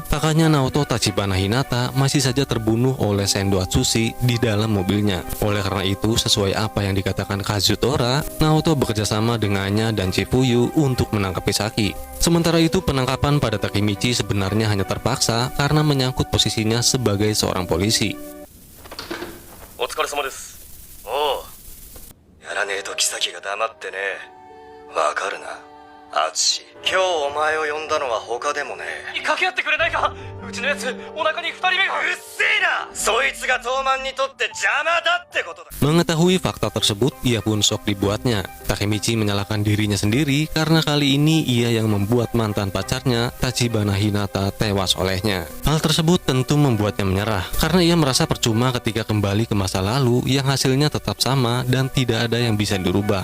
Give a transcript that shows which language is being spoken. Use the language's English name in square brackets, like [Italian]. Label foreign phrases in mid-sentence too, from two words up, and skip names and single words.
[Indonesian] Kakaknya Naoto, Tachibana Hinata, masih saja terbunuh oleh Sendo Atsushi di dalam mobilnya. Oleh karena itu, sesuai apa yang dikatakan Kazutora, Naoto bekerjasama dengannya dan Chifuyu untuk menangkap Kisaki. Sementara itu, penangkapan pada Takemichi sebenarnya hanya terpaksa karena menyangkut posisinya sebagai seorang polisi. [Japanese] お疲れ様です。おう。やらねえと妃が黙ってね。わかるな。アツシ。今日お前を呼んだのは他でもねえ。掛け合ってくれないか。うちのやつ、お腹に2人目が。うっせえな。そいつが東卍にとって邪魔だってことだ。 [Indonesian] Mengetahui fakta tersebut, ia pun sok dibuatnya. Takemichi menyalahkan dirinya sendiri karena kali ini ia yang membuat mantan pacarnya, Tachibana Hinata, tewas olehnya. Hal tersebut tentu membuatnya menyerah, karena ia merasa percuma ketika kembali ke masa lalu yang hasilnya tetap sama dan tidak ada yang bisa dirubah.